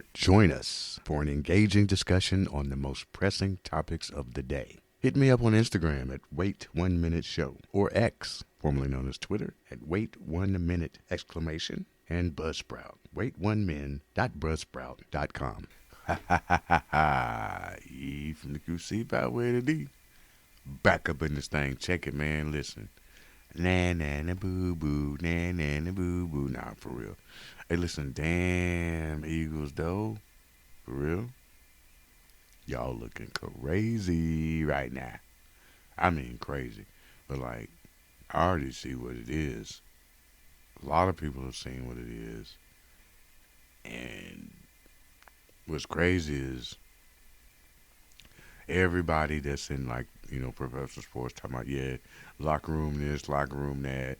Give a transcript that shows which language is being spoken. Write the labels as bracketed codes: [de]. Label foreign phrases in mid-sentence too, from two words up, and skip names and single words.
[en] Join us for an engaging discussion on the most pressing topics of the day. Hit me up on Instagram at Wait 1 Minute Show or X, formerly known as Twitter, at Wait 1 Minute exclamation and Buzzsprout. Wait1min.buzzsprout.com. Ha ha ha ha ha. E from the QC by way to D. Back up in this thing. Check it, man. Listen. Na na na boo boo. Na na na boo boo. Nah, for real. Hey, listen. Damn, Eagles, though. For real. Y'all looking crazy right now. I mean, crazy. But, like, I already see what it is. A lot of people have seen what it is. And what's crazy is everybody that's in, like, professional sports talking about, yeah, locker room this, locker room that.